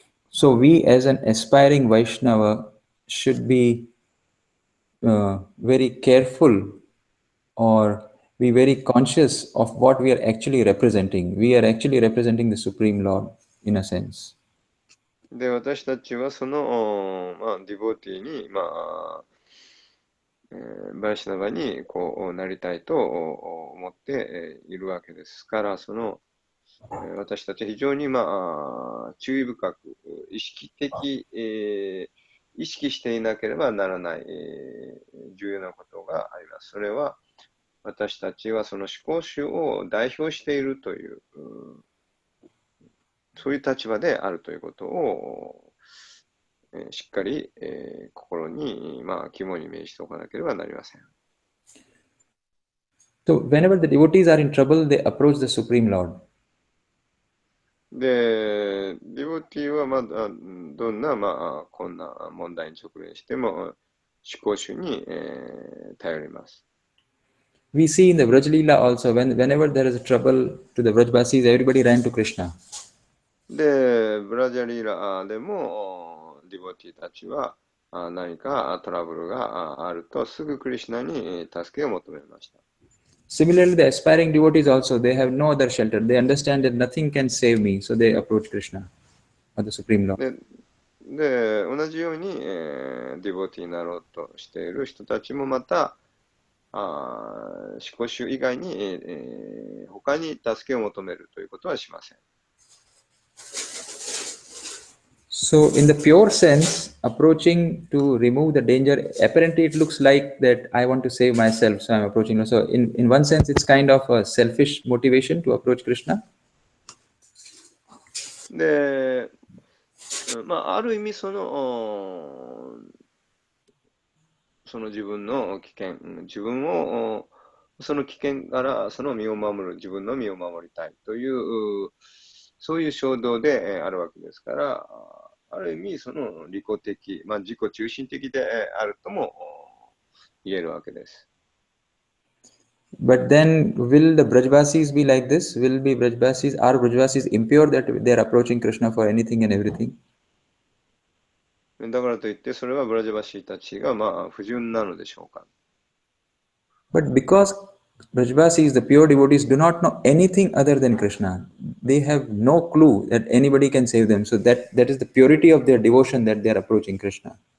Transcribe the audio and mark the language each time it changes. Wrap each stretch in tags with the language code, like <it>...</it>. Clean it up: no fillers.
<en>So we as an aspiring Vaishnava should be very careful or be very conscious of what we are actually representing. We are actually representing the Supreme Lord in a sense.</en> <ja>で、私たちはその、ディボティに、バイシナバにこうなりたいと思っているわけですから、その、私たちは非常に、注意深く、意識的、意識していなければならない、重要なことがあります。それは、私たちはその思考主を代表しているという、そういう立場であるということを、しっかり、心に、肝に銘じておかなければなりません。</ja> <en>So whenever the devotees are in trouble, they approach the Supreme Lord.</en> <ja>で、ディボティはどんな、こんな問題に直面しても、思考主に、頼ります。</ja> <en>We see in the Vraj Leela also, whenever there is a trouble to the Vrajbasis, everybody ran to Krishna.</en> <ja>で、ブラジャリーラでも、ディボティたちは、何かトラブルがあると、すぐクリシュナに助けを求めました。</ja> <en>Similarly, the aspiring devotees also, they have no other shelter. They understand that nothing can save me, so they approach Krishna or the Supreme Lord.</en> <ja>で、同じように、ディボティになろうとしている人たちもまた、思考主以外に、他に助けを求めるということはしません。</ja> <en>So, in the pure sense, approaching to remove the danger, apparently it looks like that I want to save myself, so I'm approaching. So, in one sense, it's kind of a selfish motivation to approach Krishna.</en> <ja>で、ある意味その自分の危険、自分をその危険からその身を守る、自分の身を守りたいという、そういう衝動であるわけですから、ある意味その利己的、自己中心的であるとも言えるわけです。</ja> <en>But then, will the Brajbasis be like this? Are Brajbasis impure that they are approaching Krishna for anything and everything?</en> <ja>だからといって、それはブラジャバシーたちが不純なのでしょうか。</ja> <en>But because Brajbasis, the pure devotees, do not know anything other than Krishna, they have no clue that anybody can save them. So that is the purity of their devotion that they are approaching Krishna.</en>